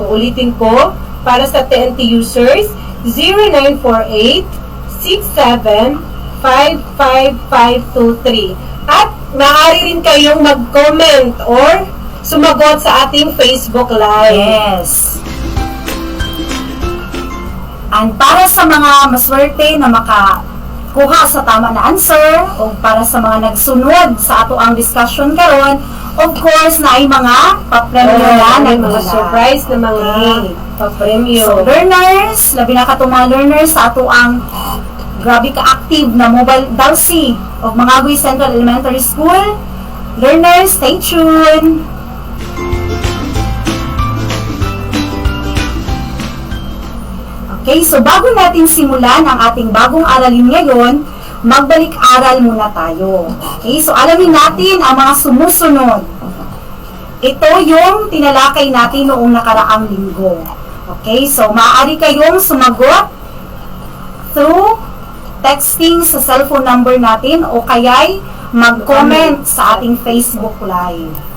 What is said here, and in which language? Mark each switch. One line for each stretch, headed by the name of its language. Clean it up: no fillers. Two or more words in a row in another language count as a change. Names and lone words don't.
Filipino: Uulitin ko, para sa
English: TNT users,
Filipino: 0948-6755523. At maaari rin kayong mag-comment or sumagot sa ating Facebook Live.
Cebuano: Yes. And para sa mga maswerte na makakuha sa tama na answer o para sa mga nagsunod sa ato ang discussion karon,
English: of course
Cebuano: na ay mga papremyo na may nagmula. mga surprise na mga papremyo. So learners, labi na katong mga learners sa ato ang grabe ka-active na mobile DALSI of Mangagoy Central Elementary School.
English: Learners, stay tuned!
Filipino: Okay, so bago natin simulan ang ating bagong aralin ngayon, magbalik-aral muna tayo. Okay, so alamin natin ang mga sumusunod. Ito yung tinalakay natin noong nakaraang linggo. Okay, so maaari kayong sumagot
English: through texting
Filipino: sa cellphone number natin o kaya'y mag-comment sa ating Facebook Live.